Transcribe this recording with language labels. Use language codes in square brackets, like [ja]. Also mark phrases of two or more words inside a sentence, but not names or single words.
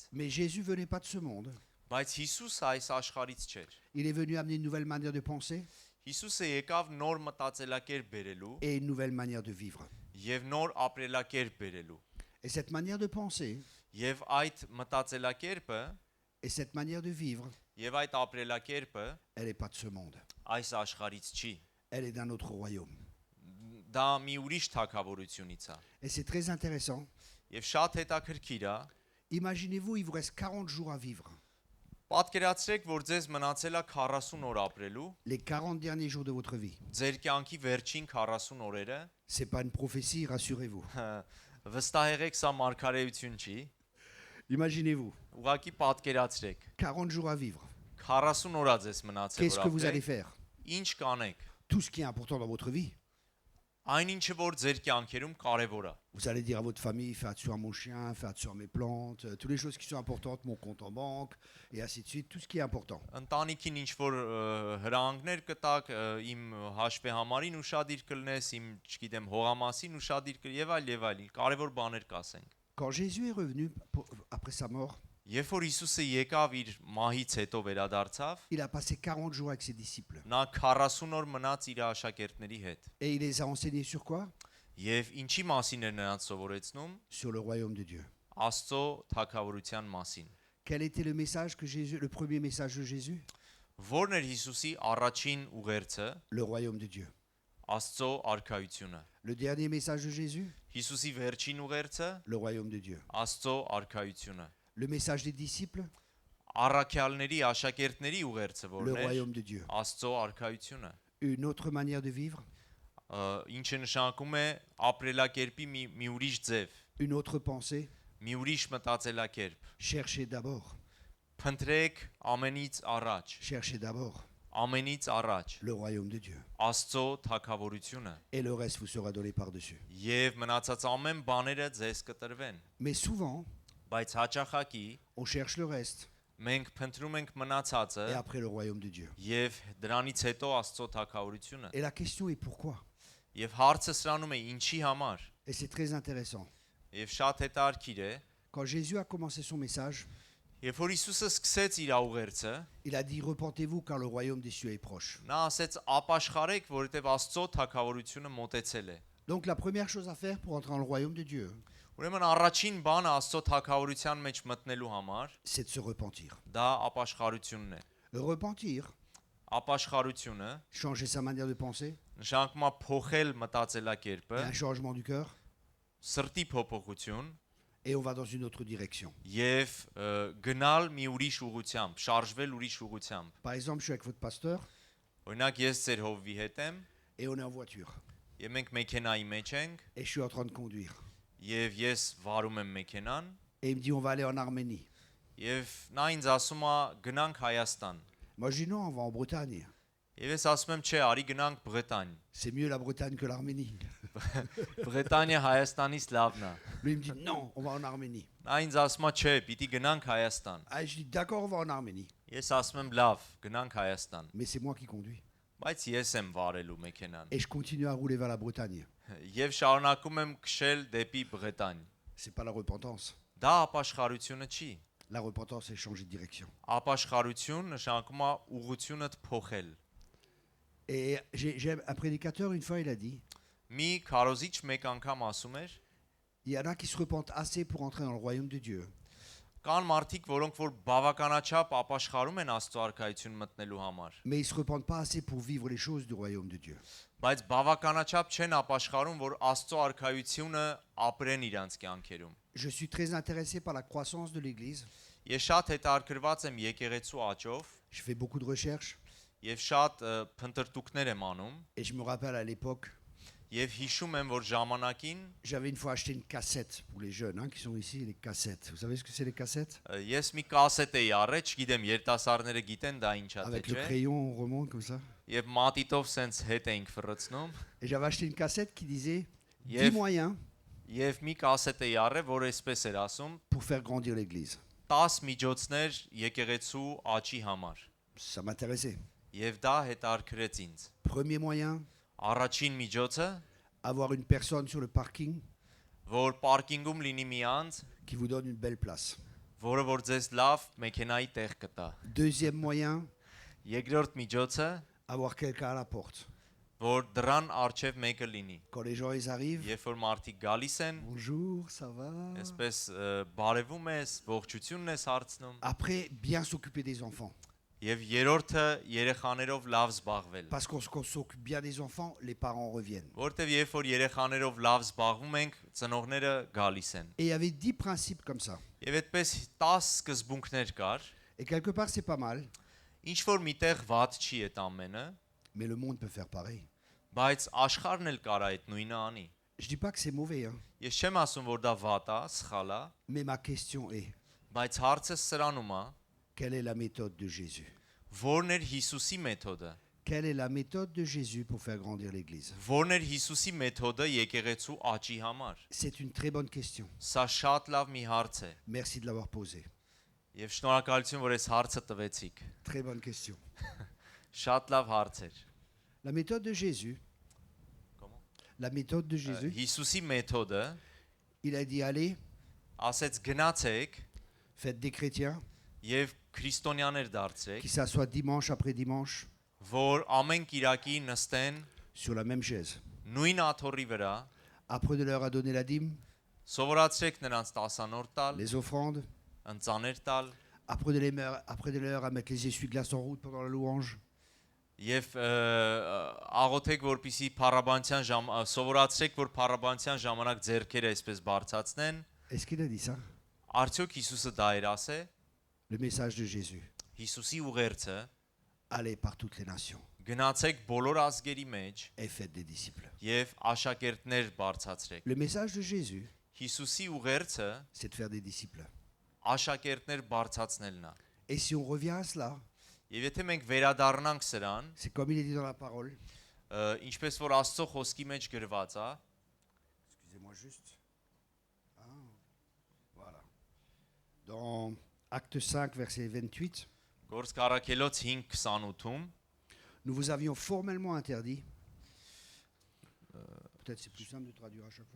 [fr] Mais Jésus venait pas de ce monde. [hy] Բայց Հիսուսը այս աշխարից չէր։ [fr] Il est venu amener une nouvelle manière de penser [hy] Հիսուսը եկավ նոր մտածելակերպ բերելու [fr] et une nouvelle manière de vivre. [hy] եւ nոր ապրելակերպ բերելու։ [fr] Et cette manière de penser [hy] Եվ այդ մտածելակերպը [fr] et cette manière de vivre, [hy] եւ այդ ապրելակերպը [fr] elle n'est pas de ce monde. [hy] այս աշխարից չի։ [fr] Elle est d'un autre royaume. [hy] Դա մի ուրիշ թակավորությունից է։ [fr] Et c'est très intéressant. [hy] Եվ շատ հետաքրքիր է։ [fr] Imaginez-vous, il vous reste 40 jours à vivre. [hy] Պատկերացրեք, որ ձեզ մնացել է 40 օր ապրելու, [fr] Les 40 derniers jours de votre vie. [hy] ձեր կյանքի վերջին 40 օրերը, [fr] C'est pas une prophétie, rassurez-vous. [hy] վստահ եղեք, սա մարգարեություն չի, [fr] Imaginez-vous, [hy] ուղղակի պատկերացրեք, [fr] 40 jours à vivre. [hy] 40 օր է ձեզ մնացել [fr] Qu'est-ce que [hy] որ [fr] vous allez [hy] ապրեք, [fr] faire? [hy] ինչ կանեք։ [fr] Tout ce qui est important dans votre vie. [hy] Այն ինչը որ ձեր կյանքերում կարևոր է։ [fr] Vous allez dire à votre famille, fais attention à mon chien, fais attention à mes plantes, toutes les choses qui sont importantes, mon compte en banque, et ainsi de suite, tout ce qui est important. [hy] Ընտանիքին ինչ որ հրանգներ կտակ, իմ հաշվի համարին ուշադիր կլնես, իմ, չգիտեմ, հողամասին ուշադիր եւ այլ, կարևոր բաներ կասենք։ [fr] Quand Jésus est revenu après sa mort, [hy] Երբ որ Հիսուսը եկավ իր մահից հետո վերադարձավ, [fr] il a passé 40 jours avec ses disciples. [hy] նա 40 օր մնաց իր աշակերտների հետ։ [fr] Et il les a enseignés sur quoi? [hy] Եվ ինչի մասին էր նրանց սովորեցնում։ [fr] Sur le royaume de Dieu. [hy] Աստծո թագավորության մասին։ [fr] Quel était le message que Jésus, le premier message de Jésus? [hy] Որն էր Հիսուսի առաջին ուղերձը։ [fr] Le royaume de Dieu. [hy] Աստծո արքայությունը։ [fr] Le dernier message de Jésus, [hy] Հիսուսի վերջին ուղերձը [fr] le royaume de Dieu. [hy] Աստծո արքայությունը։ [fr] Le message des disciples, [hy] Առաքյալների, աշակերտների ուղերձը [fr] le [hy] որն էր [fr] royaume de Dieu. [hy] Աստծո արքայությունը։ [fr] Une autre manière de vivre, [hy] Ինչը նշանակում է ապրելակերպի մի ուրիշ ձև, [fr] une autre pensée. [hy] մի ուրիշ մտածելակերպ։ [fr] Cherchez d'abord, [hy] Փնտրեք ամենից առաջ, [fr] cherchez d'abord [hy] ամենից առաջ [fr] le royaume de Dieu. [hy] Աստծո թագավորությունը [fr] Et le reste vous sera donné par-dessus. [hy] եւ մնացած ամեն բաները ձեզ կտրվեն։ [fr] Mais souvent, [hy] Բայց հաճախակի [fr] on cherche le reste [hy] մենք փնտրում ենք մնացածը [fr] et après le royaume de Dieu. [hy] եւ դրանից հետո Աստծո թագավորությունը։ [fr] Et la question est pourquoi? [hy] Եվ հարցը սրանում է ինչի համար։ [fr] Et c'est très intéressant. [hy] Եվ շատ հետաքրքիր է, [fr] Quand Jésus a commencé son message, [hy] երբ որ Հիսուսը սկսեց իր ուղերձը, [fr] il a dit repentez-vous car le royaume des cieux est proche. [hy] նա ասեց ապաշխարեք, որովհետեւ Աստծո թագավորությունը մոտեցել է։ [fr] Donc la première chose à faire pour entrer dans le royaume de Dieu, [hy] Ուրեմն առաջին բանը Աստծո թագավորության մեջ մտնելու համար [fr] c'est de se repentir. [hy] դա ապաշխարությունն է։ [fr] Repentir, [hy] Ապաշխարությունը [fr] changer sa manière de penser, [hy] նշանակում է փոխել [fr] il y [hy] մտածելակերպը, [fr] a un changement du cœur [hy] սրտի փոփոխություն [fr] et on va dans une autre direction. [hy] եւ գնալ մի ուրիշ ուղությամբ, շարժվել ուրիշ ուղությամբ։ [fr] Par exemple, je suis avec votre pasteur [hy] Օրինակ ես ձեր հովվի հետ եմ [fr] et on est en voiture [hy] եւ մենք մեքենայի մեջ ենք [fr] et je suis en train de conduire. [hy] եւ ես վարում եմ մեքենան [fr] Et il me dit on va aller en Arménie. [hy] եւ նա ինձ ասում է գնանք Հայաստան։ [fr] Moi je dis non, on va en Bretagne. [hy] Եվ ես ասում եմ, չէ, արի գնանք Բրետանիա։ [fr] C'est mieux la Bretagne que l'Arménie. [hy] Բրետանիա Հայաստանից լավն է։ [fr] Lui il me dit non, on va en Arménie. [hy] Նա ինձ ասում է, չէ, պիտի գնանք Հայաստան։ [fr] Ah, je dis d'accord, on va en Arménie. [hy] Ես ասում եմ, լավ, գնանք Հայաստան։ [fr] Mais c'est moi qui conduis. [hy] Բայց ես եմ վարելու մեքենան։ [fr] Et je continue à rouler vers la Bretagne. [hy] Եվ շարունակում եմ քշել դեպի Բրետանիա։ [fr] C'est pas la repentance. [hy] Դա ապաշխարությունը չի։ [fr] La repentance, c'est changer de direction. [hy] Ապաշխարություն նշանակում է ուղղությունդ փոխել։ [fr] Et j'ai un prédicateur, une fois, il a dit, [hy] Մի քարոզիչ մեկ անգամ ասում էր, [fr] il y en a qui se repentent assez pour entrer dans le royaume de Dieu. [hy] կան մարդիկ, որոնք որ բավականաչափ ապաշխարում են Աստծո արքայություն մտնելու համար, [fr] Mais ils se repentent pas assez pour vivre les choses du royaume de Dieu. [hy] բայց բավականաչափ չեն ապաշխարում, որ Աստծո արքայությունը ապրեն իրանց կյանքերում։ [fr] Je suis très intéressé par la croissance de l'Église. [hy] Ես շատ հետաքրքրված եմ եկեղեցու աճով [fr] Je fais beaucoup de recherches. [hy] եւ շատ փնտրտուքներ եմ անում [fr] Et je me rappelle à l'époque, [hy] եւ հիշում եմ, որ ժամանակին [fr] j'avais une fois acheté une cassette pour les jeunes qui sont ici, les cassettes. Vous savez ce que c'est les cassettes? [hy] ես մի կասետ էի առել, չգիտեմ, երիտասարդները գիտեն դա ինչ է թե [fr] Avec le [hy] չէ, [fr] crayon, on remonte comme ça. [hy] եւ մատիտով սենց հետ էինք ֆռծնում [fr] Et j'avais acheté une cassette qui disait 10 Yves. moyens [hy] եւ մի կասետ էի առել, որ այսպես էր ասում, [fr] pour faire grandir l'Église. [hy] 10 միջոցներ եկեղեցու աճի համար։ [fr] Ça m'intéressait. [hy] Եվ դա հետաքրքրեց ինձ։ [fr] Premier moyen, [hy] Առաջին միջոցը, [fr] avoir une personne sur le parking [hy] որ պարկինգում լինի մի անձ, [fr] qui vous donne une belle place. [hy] որը որ ձեզ լավ մեքենայի տեղ կտա։ [fr] Deuxième moyen, [hy] Երկրորդ միջոցը, [fr] avoir quelqu'un à la porte. [hy] որ դրան արչև մեկը լինի։ [fr] Quand les gens ils arrivent, [hy] Երբ որ մարդիկ գալիս են, [fr] bonjour, ça va? [hy] այսպես բարևում ես, ողջությունն ես հարցնում, [fr] Après, bien s'occuper des enfants. [hy] եւ երրորդը երեխաներով լավ զբաղվել։ [fr] Parce qu'on s'occupe bien des enfants, les parents reviennent. [hy] Որտեվ երբ որ երեխաներով լավ զբաղվում ենք, ծնողները գալիս են։ [fr] Et il y avait 10 principes comme ça. [hy] Եվ այդպես 10 սկզբունքներ կար, [fr] Et quelque part, c'est pas mal, [hy] ինչ որ միտեղ ված չի այդ ամենը, [fr] mais le monde peut faire pareil. [hy] բայց աշխարհն էլ կարա այդ նույնը անի։ [fr] Je dis pas que c'est mauvais, [hy] Ես չեմ ասում, որ դա վատ է, սխալ է, [fr] mais ma question est, [hy] բայց հարցը սրանում է, [fr] quelle est la méthode de Jésus? [hy] որն էր Հիսուսի մեթոդը։ [fr] Quelle est la méthode de Jésus pour faire grandir l'Église? [hy] Որն էր Հիսուսի մեթոդը եկեղեցու աճի համար։ [fr] C'est une très bonne question. [hy] Սա շատ լավ մի հարց է, [fr] Merci de l'avoir posée. [hy] եւ շնորհակալություն, որ այս հարցը տվեցիք։ [fr] Très bonne question. [hy] Շատ լավ հարց էր։ [fr] La méthode de Jésus, Comment? la méthode de Jésus, [hy] Հիսուսի մեթոդը [fr] il a dit allez, [hy] ասեց գնացեք [fr] faites des chrétiens [hy] եւ քրիստոնյաներ դարձրեք, [fr] qui s'assoient dimanche après dimanche [hy] որ ամեն Կիրակի նստեն [fr] sur la même chaise. [hy] նույն աթոռի վրա, [fr] Apprenez-leur à donner la dîme, [hy] սովորացրեք նրանց տասանորդ տալ, [fr] les offrandes. [hy] ընծաներ տալ, [fr] Apprenez-leur à mettre les essuie-glaces en route pendant la louange. [hy] Եվ աղոթեք որպիսի փառաբանության սովորացրեք որ փառաբանության ժամանակ ձեռքերը այսպես բարձրացնեն [fr] Est-ce qu'il a dit ça? [hy] Արդյոք Հիսուսը դա էր ասե [fr] Le message de Jésus. [hy] Հիսուսի ուղերձը [fr] Allez par toutes les nations [hy] գնացեք բոլոր ազգերի մեջ [fr] et faites des disciples. [hy] եւ աշակերտներ բարձրացրեք [fr] Le message de Jésus, [hy] Հիսուսի ուղերձը [fr] c'est de faire des disciples. [hy] աշակերտներ բարձրացնելն է [fr] Et si on revient à cela, [hy] Եվ եթե մենք վերադառնանք սրան [fr] c'est comme il est dit dans la parole. [hy] ինչպես որ Աստծո խոսքի մեջ գրված է [fr] Excusez-moi juste. Ah, voilà. Dans Acte 5, verset 28, [hy] Գործք առաքելոց 5:28-ում [fr] nous vous avions formellement interdit. Peut-être c'est plus simple de traduire à chaque fois.